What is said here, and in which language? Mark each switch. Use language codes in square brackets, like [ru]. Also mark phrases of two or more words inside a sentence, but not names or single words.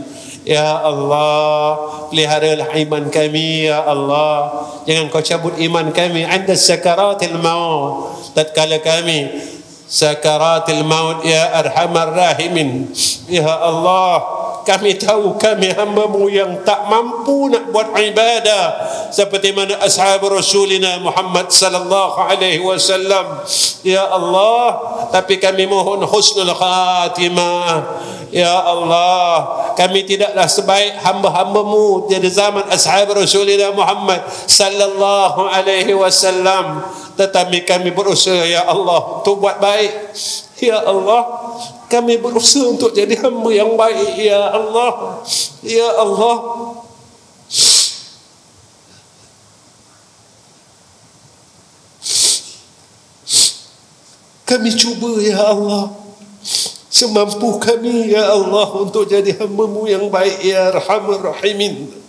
[ms] Ya Allah, peliharalah iman kami, Ya Allah. Jangan Kau cabut iman kami [ar] عند سكرات الموت, [ms] tatkala kami sakaratil maut, [ar] يا أرحم الراحمين. [ms] Ya Allah, kami tahu kami hamba-Mu yang tak mampu nak buat ibadah seperti mana [ar] أصحاب رسولنا محمد صلى الله عليه وسلم, [ms] Ya Allah, tapi kami mohon [ar] حسن الخاتمة. [ms] Ya Allah, kami tidaklah sebaik hamba-hamba-Mu di zaman [ar] أصحاب رسولنا محمد صلى الله عليه وسلم, [ms] tetapi kami berusaha, Ya Allah, untuk buat baik. Ya Allah, kami berusaha untuk jadi hamba yang baik, Ya Allah. Ya Allah, kami cuba, Ya Allah, semampu kami, Ya Allah, untuk jadi hamba-Mu yang baik, [ar] يا أرحم الراحمين.